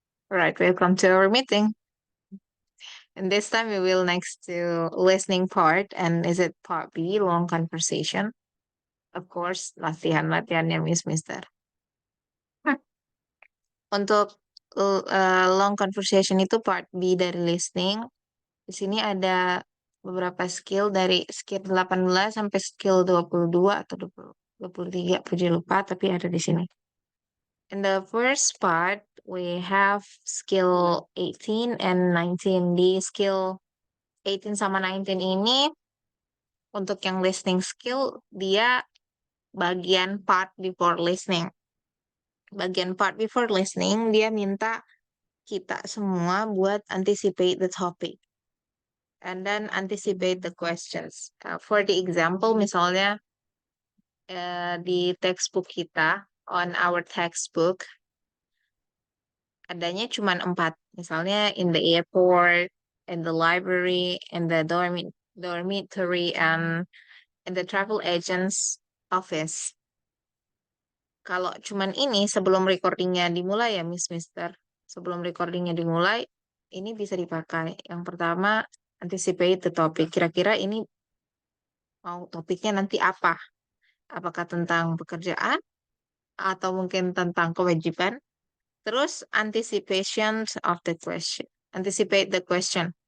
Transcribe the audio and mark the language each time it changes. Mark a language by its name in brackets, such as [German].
[English] Alright, welcome to our meeting. And this time we will next to listening part. And is it part B, long conversation? Of course, [Indonesian] latihan-latihannya Miss Mister. Untuk long conversation itu part B dari listening. Di sini ada beberapa skill dari skill 18 sampai skill 22 atau 23, puji lupa, tapi ada di sini. [English] In the first part, we have skill 18 and 19. [Indonesian] Di skill 18 sama 19 ini, untuk yang listening skill, dia bagian part before listening. Bagian part before listening, dia minta kita semua buat [English] anticipate the topic. And then anticipate the questions. For the example, [Indonesian] misalnya di textbook kita, [English] on our textbook, [Indonesian] adanya cuma 4. Misalnya [English] in the airport, in the library, in the dormitory, and in the travel agent's office. [Indonesian] Kalau cuman ini sebelum recordingnya dimulai ya Mister. Sebelum recordingnya dimulai, ini bisa dipakai. Yang pertama, [English] anticipate the topic. [Indonesian] Kira-kira ini mau topiknya nanti apa? Apakah tentang pekerjaan atau mungkin tentang kewajiban? Terus [English] anticipation of the question. Anticipate the question.